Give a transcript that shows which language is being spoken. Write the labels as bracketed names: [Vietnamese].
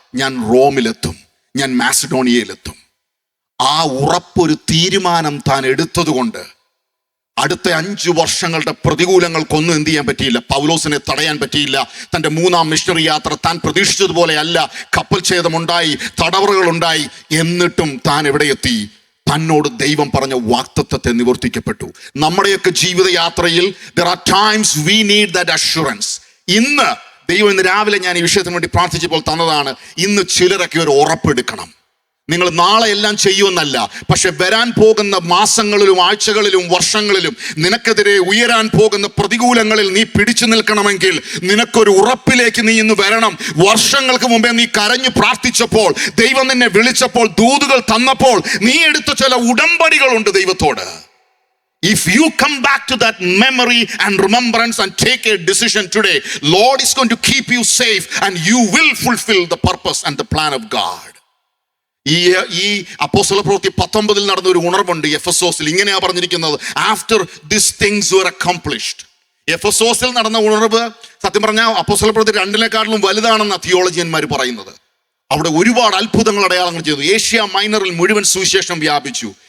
[Malayalam] ഞാൻ റോമിലെത്തും, ഞാൻ മാസിഡോണിയയിലെത്തും. ആ ഉറപ്പൊരു തീരുമാനം താൻ എടുത്തത് കൊണ്ട് അടുത്ത 5 വർഷങ്ങളുടെ പ്രതികൂലങ്ങൾക്കൊന്നും എന്ത് ചെയ്യാൻ പറ്റിയില്ല, പൗലോസിനെ തടയാൻ പറ്റിയില്ല. തൻ്റെ 3-ാം മിഷണറി യാത്ര താൻ പ്രതീക്ഷിച്ചതുപോലെ അല്ല. കപ്പൽ ഛേദമുണ്ടായി, തടവറകളുണ്ടായി. എന്നിട്ടും താൻ എവിടെ എത്തി? തന്നോട് ദൈവം പറഞ്ഞ വാഗ്ദത്തത്തെ നിവർത്തിക്കപ്പെട്ടു. നമ്മുടെയൊക്കെ ജീവിതയാത്രയിൽ [English] there are times we need that assurance. [Malayalam] ഇന്ന് ദൈവം ഇന്ന് രാവിലെ ഞാൻ ഈ വിഷയത്തിന് വേണ്ടി പ്രാർത്ഥിച്ചപ്പോൾ തന്നതാണ്. ഇന്ന് ചിലരൊക്കെ ഒരു ഉറപ്പെടുക്കണം. നിങ്ങൾ നാളെ എല്ലാം ചെയ്യുമെന്നല്ല, പക്ഷെ വരാൻ പോകുന്ന മാസങ്ങളിലും ആഴ്ചകളിലും വർഷങ്ങളിലും നിനക്കെതിരെ ഉയരാൻ പോകുന്ന പ്രതികൂലങ്ങളിൽ നീ പിടിച്ചു നിൽക്കണമെങ്കിൽ നിനക്കൊരു ഉറപ്പിലേക്ക് നീ ഇന്ന് വരണം. വർഷങ്ങൾക്ക് മുമ്പേ നീ കരഞ്ഞു പ്രാർത്ഥിച്ചപ്പോൾ, ദൈവം നിന്നെ വിളിച്ചപ്പോൾ, ദൂതുകൾ തന്നപ്പോൾ നീ എടുത്ത ചില ഉടമ്പടികളുണ്ട് ദൈവത്തോട്. [English] If you come back to that memory and remembrance and take a decision today, Lord is going to keep you safe and you will fulfill the purpose and the plan of God. [Malayalam] ഈ അപ്പോസ്തല പ്രവൃത്തി 19 നടന്ന ഒരു ഉണർവുണ്ട് എഫെസോസിൽ. ഇങ്ങനെയാ പറഞ്ഞിരിക്കുന്നത്, [English] After this things were accomplished. [Malayalam] എഫെസോസിൽ നടന്ന ഉണർവ് സത്യം പറഞ്ഞാൽ അപ്പോസ്തല പ്രവൃത്തി 2 വലുതാണെന്ന തിയോളജിയന്മാർ പറയുന്നത്. അവിടെ ഒരുപാട് അത്ഭുതങ്ങൾ അടയാളങ്ങൾ ചെയ്തു. ഏഷ്യ മൈനറിൽ മുഴുവൻ സുവിശേഷം വ്യാപിച്ചു.